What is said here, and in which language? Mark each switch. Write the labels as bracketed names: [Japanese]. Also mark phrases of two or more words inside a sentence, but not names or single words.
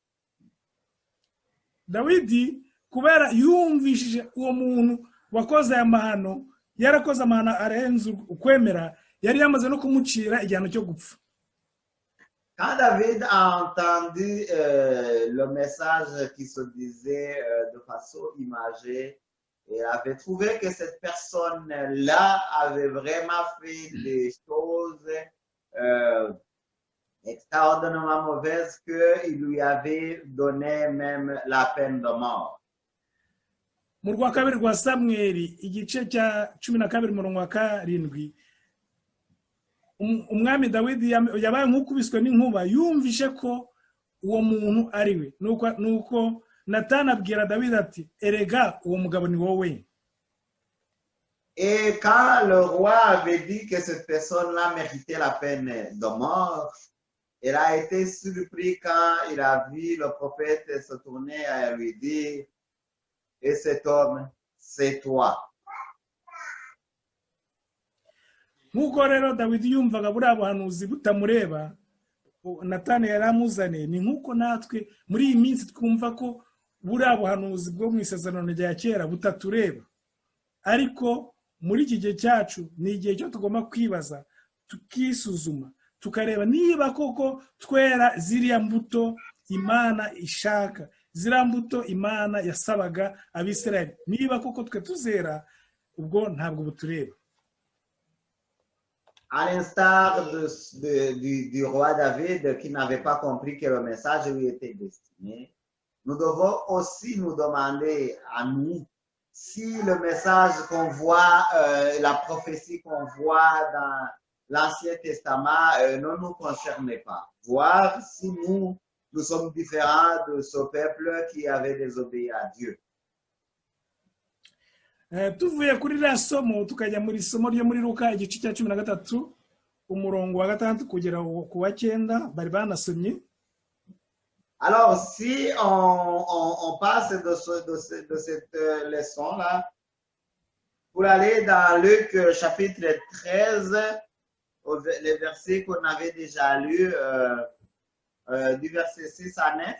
[Kinyarwanda] Dawidi kubera yumvishije uwo muntu wakoze amahano yarakoze amahano arenze ukwemera yari yamaze no kumucira igihano cyo gupfa. [French] Quand David a entendu le message qui se disait de façon imagée, il avait trouvé que cette personne-là avait vraiment fait des choses extraordinairement mauvaises qu'il lui avait donné même la peine de mort. [Kinyarwanda] Mu rwa kabiri rwa Samweli igice cya 12:7 umwami Dawidi yabaye nk'ukubiswe n'inkuba yumvishe ko uwo muntu ari we nuko Nathan abwira David ati erega uwo mugabo ni wowe. [French] Et quand le roi avait dit que cette personne-là méritait la peine de mort, il a été surpris quand il a vu le prophète se tourner et lui dire, et cet homme, c'est toi. [Kinyarwanda] Nk'uko rero Dawidi yumvaga buriya buhanuzi butamureba, Natani yaramuzane, ni nk'uko natwe muri iyi minsi twumva ko buriya buhanuzi bwo mu isezerano rya kera butatureba. Ariko muri iki gihe cyacu ni igihe cyo tugomba kwibaza, tukisuzuma, tukareba niba koko twera ziriya mbuto Imana ishaka, ziriya mbuto Imana yasabaga Abisirayeli, niba koko twe tuzera, ubwo ntabwo butureba. [French] À l'instar du roi David qui n'avait pas compris que le message lui était destiné, nous devons aussi nous demander à nous si le message qu'on voit, la prophétie qu'on voit dans l'Ancien Testament ne nous concerne pas. Voir si nous sommes différents de ce peuple qui avait désobéi à Dieu. [Kinyarwanda] Tuvuye kuri la somo tukajya muri somo ryo muri Luka igice cya 13 umurongo wa 6 kugera ku wa 9 bari banasomye. [French] Alors si on passe de cette leçon-là pour aller dans Luc chapitre 13, les versets qu'on avait déjà lus, du verset 6 à 9.